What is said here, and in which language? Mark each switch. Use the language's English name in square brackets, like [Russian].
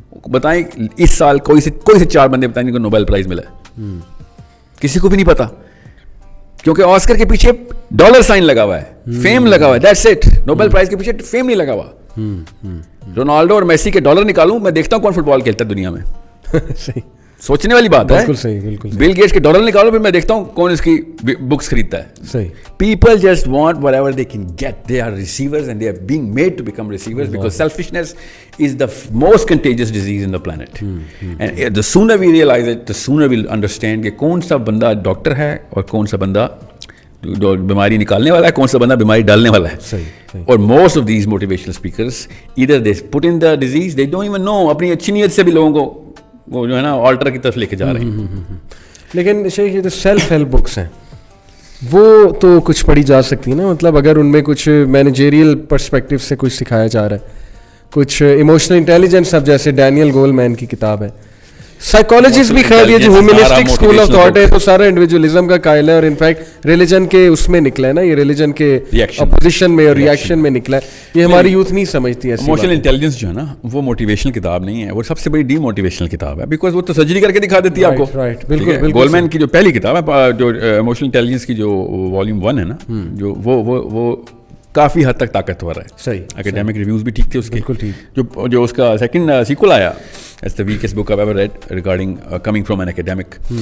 [Urdu] بتائیں اس سال کوئی سے 4 بندے بتائیں جن کو نوبل پرائز ملا ہے؟ کسی کو بھی نہیں پتا, کیونکہ آسکر کے پیچھے ڈالر سائن لگا ہوا ہے, فیم لگا ہوا ہے. [English] That's it. [Urdu] نوبل پرائز کے پیچھے فیم نہیں لگا ہوا. رونالڈو اور میسی کے ڈالر نکالوں, میں دیکھتا ہوں کون فٹ بال کھیلتا ہے دنیا میں. صحیح, سوچنے والی بات ہے. بالکل صحیح, بالکل. بل گیٹس کے ڈالر نکالو, پھر میں دیکھتا ہوں کون اس کی بکس خریدتا ہے. صحیح. [English] People just want whatever they can get. They are receivers and they are being made to become receivers, because selfishness is the most contagious disease in the planet. And the sooner we realise it, the sooner we'll understand [Urdu] کہ کون سا بندہ doctor ہے اور کون سا بندہ بیماری نکالنے والا ہے, کون سا بندہ بیماری ڈالنے والا ہے. صحیح. اور [English] most of these motivational speakers either they put in the disease, they don't even know, [Urdu] اپنی اچھی نیت سے بھی لوگوں کو وہ جو ہے نا آلٹر کی طرف لے کے جا رہے ہیں. لیکن شیخ, یہ جو سیلف ہیلپ بکس ہیں وہ تو کچھ پڑھی جا سکتی ہیں نا, مطلب اگر ان میں کچھ مینیجریل پرسپیکٹو سے کچھ سکھایا جا رہا ہے, کچھ ایموشنل انٹیلیجنس, اب جیسے ڈینیل گولمین کی کتاب ہے. سائیکالوجسٹ بھی خیر, یہ جو ہیومنسٹک اسکول آف تھاٹ ہے تو سارا انڈیویجولزم کا قائل ہے, اور انفیکٹ ریلیجن کے اس میں نکلا ہے نا, یہ ریلیجن کے اپوزیشن میں اور ریئیکشن میں نکلا ہے. یہ ہماری یوتھ نہیں سمجھتی ہے. ایموشنل انٹیلیجنس جو ہے نا وہ موٹیویشنل کتاب نہیں ہے, وہ سب سے بڑی ڈی موٹیویشنل کتاب ہے, بیکاز وہ تو سرجری کر کے دکھا دیتی ہے آپ کو. رائٹ, بالکل. گولمین کی جو پہلی کتاب ہے, جو ایموشنل انٹیلیجنس کی جو والیوم 1 ہے نا, جو وہ کافی حد تک طاقتور ہے. صحیح. اکیڈیمک ریویوز بھی ٹھیک تھے اس کے. بالکل ٹھیک. جو اس کا سیکنڈ سیکول آیا, [English] That's the weakest book I've ever read regarding coming from an academic.